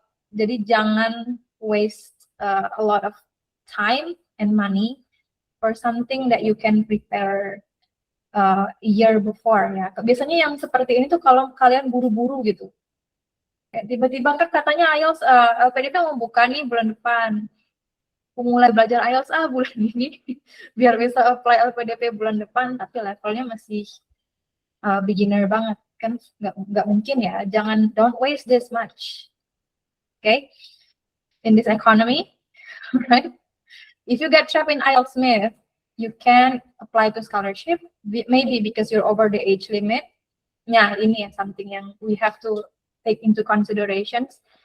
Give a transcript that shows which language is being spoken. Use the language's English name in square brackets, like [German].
[Indonesian] Jadi jangan [English] waste a lot of time and money for something that you can prepare a year before ya. [Indonesian] Biasanya yang seperti ini tuh kalau kalian buru-buru gitu. Tiba-tiba kan katanya IELTS LPDP mau buka nih bulan depan. Aku mulai belajar IELTS bulan ini biar bisa apply LPDP bulan depan, tapi levelnya masih beginner banget kan, nggak mungkin ya. [English] Don't waste this much. Okay, in this economy, right? If you get trapped in IELTS myth, you can apply to scholarship, maybe because you're over the age limit. [Indonesian] Nah, ini ya [English] something [Indonesian] yang [English] we have to take into considerations.